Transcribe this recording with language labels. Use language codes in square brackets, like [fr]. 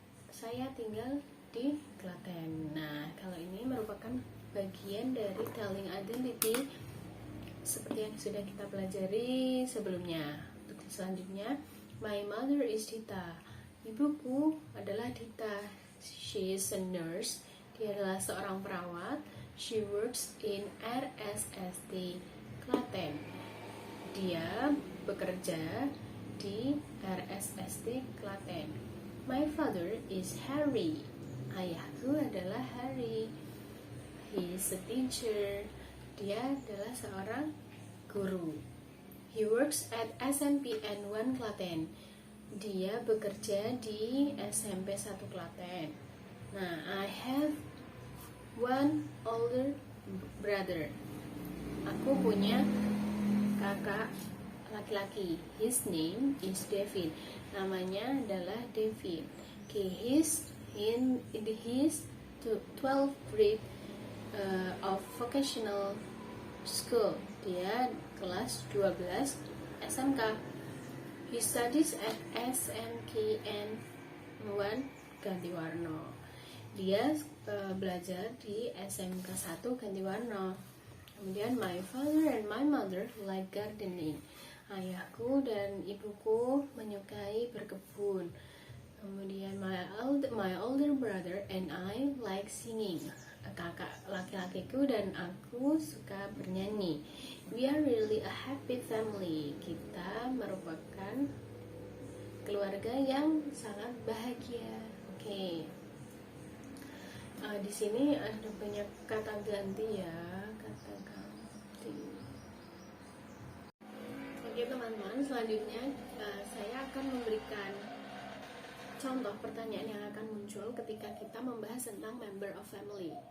[id] Saya tinggal di Klaten. Nah, kalau ini merupakan bagian dari telling identity seperti yang sudah kita pelajari sebelumnya. Untuk selanjutnya, [en] my mother is Dita. [id] Ibuku adalah Dita. [en] She is a nurse. [id] Dia adalah seorang perawat. [en] She works in RSSD Klaten. [id] Dia bekerja di RSSD Klaten. [en] My father is Harry. [id] Ayahku adalah Harry. [en] He is a teacher. [id] Dia adalah seorang guru. [en] He works at SMPN 1 Klaten. [id] Dia bekerja di SMP 1 Klaten. [en] Nah, I have one older brother. [id] Aku punya kakak laki-laki. [en] His name is David. [id] Namanya adalah David. [en] Okay, he's in his 12th grade of vocational school. [id] Dia kelas 12 SMK. [en] He studies at SMKN 1 Gantiwarno. [id] Dia belajar di SMK 1 Gantiwarno. [en] Kemudian my father and my mother like gardening. [id] Ayahku dan ibuku menyukai berkebun. [en] Kemudian my older brother and I like singing. [id] Kakak laki-lakiku dan aku suka bernyanyi. [en] We are really a happy family. [id] Kita merupakan keluarga yang sangat bahagia. Oke. Di sini ada banyak kata ganti ya, kata ganti. Oke teman-teman, selanjutnya saya akan memberikan contoh pertanyaan yang akan muncul ketika kita membahas tentang member of family.